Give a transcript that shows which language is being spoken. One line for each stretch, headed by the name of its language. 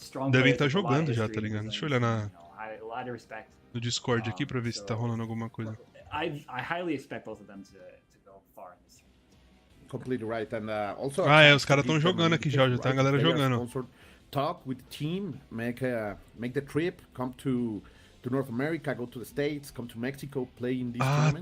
Portuguese: Devem estar jogando já, tá ligado? Deixa eu olhar no Discord aqui pra ver se tá rolando alguma coisa.
English: I highly expect both of them to go far in this. Completely right, and also.
Portuguese: Os caras estão jogando aqui já tá a galera jogando.
English: Talk with the team, make the trip, come to North America, go to the States, come to Mexico, play in these tournaments.